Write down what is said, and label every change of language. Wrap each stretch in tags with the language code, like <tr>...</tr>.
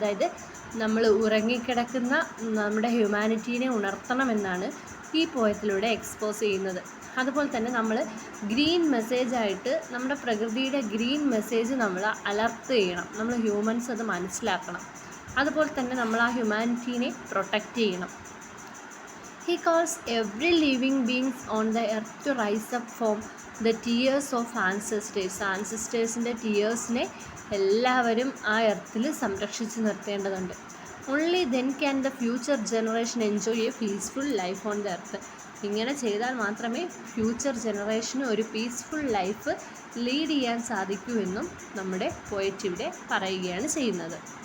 <ml>അതായത് നമ്മൾ ഉറങ്ങിക്കിടക്കുന്ന നമ്മുടെ ഹ്യൂമാനിറ്റീനെ ഉണർത്തണമെന്നാണ് ഈ പോയത്തിലൂടെ എക്സ്പോസ് ചെയ്യുന്നത്. അതുപോലെ തന്നെ നമ്മൾ ഗ്രീൻ മെസ്സേജായിട്ട് നമ്മുടെ പ്രകൃതിയുടെ ഗ്രീൻ മെസ്സേജ് നമ്മൾ അലർട്ട് ചെയ്യണം. നമ്മൾ ഹ്യൂമൻസ് അത് മനസ്സിലാക്കണം. അതുപോലെ തന്നെ നമ്മൾ ആ ഹ്യൂമാനിറ്റീനെ പ്രൊട്ടക്റ്റ് ചെയ്യണം.</ml> <en>He calls every living beings on the earth to rise up from the tears of ancestors.</en> <ml>ആൻസസ്റ്റേഴ്സിൻ്റെ ടീയേഴ്സിനെ എല്ലാവരും ആ എർത്തിൽ സംരക്ഷിച്ച് നിർത്തേണ്ടതുണ്ട്.</ml> <en>Only then can the future generation enjoy a peaceful life on the earth.</en> <ml>ഇങ്ങനെ ചെയ്താൽ മാത്രമേ ഫ്യൂച്ചർ ജനറേഷന് ഒരു peaceful life lead ചെയ്യാൻ സാധിക്കൂ എന്നും നമ്മുടെ പോയറ്റ് ഇവിടെ പറയുകയാണ് ചെയ്യുന്നത്.</ml>